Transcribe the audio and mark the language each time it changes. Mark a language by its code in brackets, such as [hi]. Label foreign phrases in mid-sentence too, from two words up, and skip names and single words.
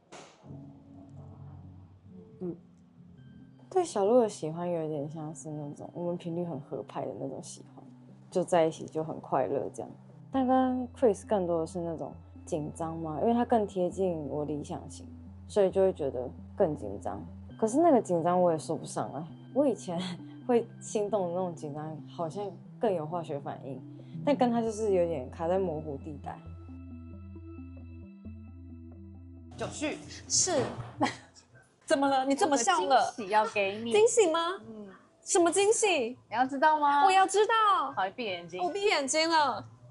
[zh] 對小鹿的喜歡有點像是那種我們頻率很合拍的那種喜歡，就在一起就很快樂這樣。但跟 Chris 更多的是那種緊張嘛，因為他更貼近我理想型，所以就會覺得更緊張。可是那個緊張我也說不上來，我以前會心動的那種緊張，好像更有化學反應，但跟他就是有點卡在模糊地帶。九旭是。怎麼了？你這麼笑了？驚喜要給你驚喜嗎？什麼驚喜？你要知道嗎？我要知道。好，你閉眼睛。我閉眼睛了。